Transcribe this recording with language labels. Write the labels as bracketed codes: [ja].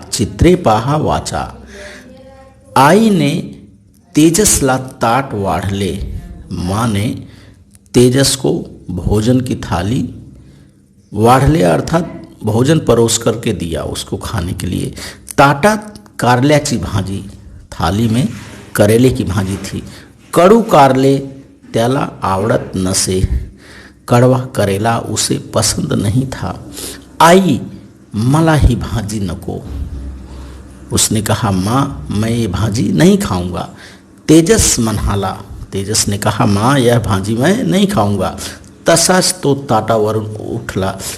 [mr] चित्रे पाहा वाचा। आईने तेजसला ताट वाढले। [hi] माँ ने तेजस को भोजन की थाली वाढले अर्थात भोजन परोस करके दिया उसको खाने के लिए। [mr] ताटात कारल्याची भाजी। [hi] थाली में करेले की भाजी थी। [mr] कडू कारले त्याला आवडत नसे। [hi] कड़वा करेला उसे पसंद नहीं था। [mr] आई मला ही भाजी नको। [hi] उसने कहा, माँ मैं ये भाजी नहीं खाऊंगा। [mr] तेजस म्हणाला। [hi] तेजस ने कहा, माँ यह भाजी मैं नहीं खाऊंगा। [mr] तसाच तो ताटावरून उठला।